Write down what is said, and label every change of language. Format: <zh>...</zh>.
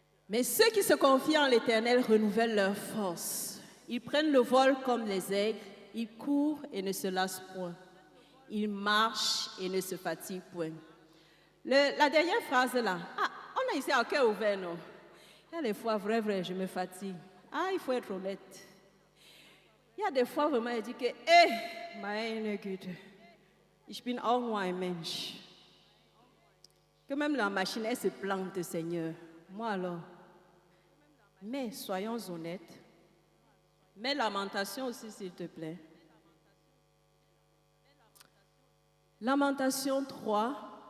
<fr>Mais ceux qui se confient en l'Éternel renouvellent leur force. Ils prennent le vol comme les aigles, ils courent et ne se lassent point. Ils marchent et ne se fatiguent point. La dernière phrase là, on a ici un cœur ouvert, non? Il y a des fois, vrai, je me fatigue. Il faut être honnête. Il y a des fois, vraiment, il dit que,</fr> <de>meine Güte, ich bin auch nur ein Mensch.</de> <fr>Que même la machine, elle se plante, Seigneur. Moi alors. Mais soyons honnêtes. Mais Lamentation aussi, s'il te plaît. Lamentation 3.</fr>